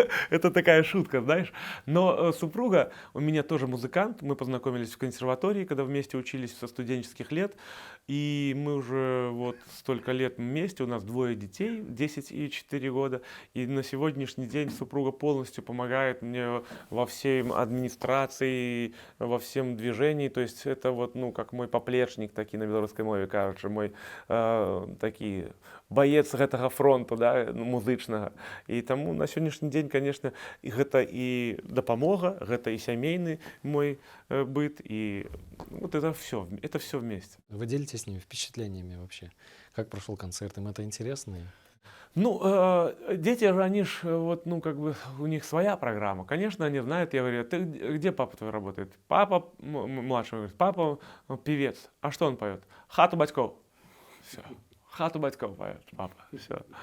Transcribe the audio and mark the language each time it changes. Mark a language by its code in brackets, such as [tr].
[ru] Это такая шутка, знаешь. Но супруга у меня тоже музыкант, мы познакомились в консерватории, когда вместе учились со студенческих лет, и мы уже вот столько лет вместе, у нас 2 детей, 10 и 4 года, и на сегодняшний день супруга полностью помогает мне во всей администрации, во всем движении, то есть это вот, ну, как мой поплечник, [be] такі на беларускай мове кажучы, мой такі баец гэтага фронту, да, музычнага. І таму на сённяшні дзень, конечно, гэта і дапамога, гэта і сямейны мой быт, і [ru] вот это все вместе. Вы делитесь с ними впечатлениями вообще? Как прошел концерт? Им это интересно? Ну, дети же, они ж, вот, ну, как бы, у них своя программа. Конечно, они знают, я говорю, ты где папа твой работает? Папа, младший говорит, папа певец. А что он поет? Хату батьков. Все. Хату батьков поет папа. Все.